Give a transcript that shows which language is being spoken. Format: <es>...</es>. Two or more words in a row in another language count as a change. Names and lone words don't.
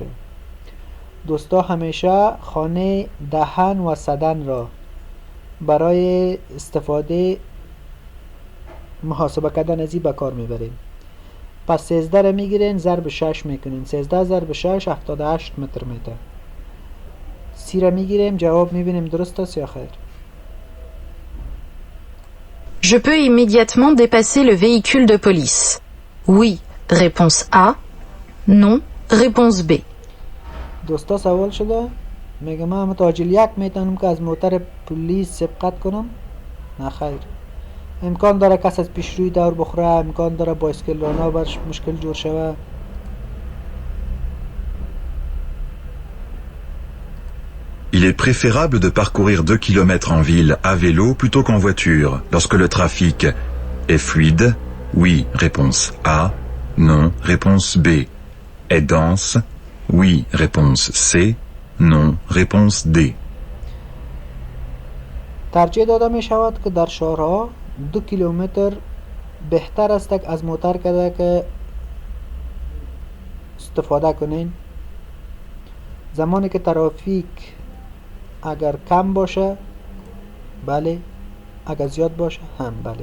<fa>دوستا همیشه خانه دهن و صدن را برای استفاده محاسبه کردن از این به کار میبریم. پس 13 رو میگیرین ضرب 6 میکنین. 13 ضرب 6 78 متر میده. سی رو میگیریم جواب میبینیم درست است یا خیر.</fa> <fr>Je peux immédiatement dépasser le véhicule de police. Oui, réponse A. Non, réponse B.</fr> <fa>دوستا سوال شده میگه من متعجل یک میتونم که از موتر پلیس سبقت کنم؟ نه خیر. امکان داره کس از پیش روی دور بخوره، امکان داره بایسکل رانا برش مشکل جور شوه.</fa> <fr>Il est préférable de parcourir 2 km en ville à vélo plutôt qu'en voiture lorsque le trafic est fluide. Oui, réponse A. Non, réponse B. Est dense. Oui, réponse C. Non, réponse D.</fr> <fa>ترجیح داده می شود که در شهرها 2 کیلومتر بهتر است از موتر کرده که استفاده کنین. زمانی که ترافیک اگر کم باشه بله، اگر زیاد باشه هم بله.</fa>